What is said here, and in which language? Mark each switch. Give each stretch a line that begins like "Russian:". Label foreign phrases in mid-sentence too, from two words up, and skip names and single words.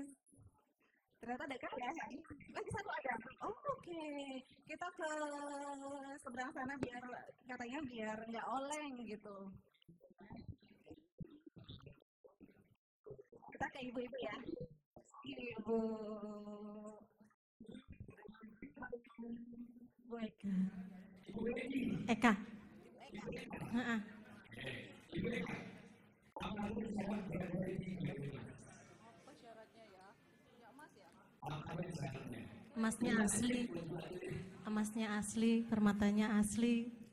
Indonesian: Ternyata dekat ya. Lagi 1 ada. Oh, oke. Kita ke seberang sana biar katanya biar nggak oleng gitu. Kita ke ibu-ibu ya. Ibu. Bu Eka. Eka. Heeh. Emasnya asli, permatanya asli.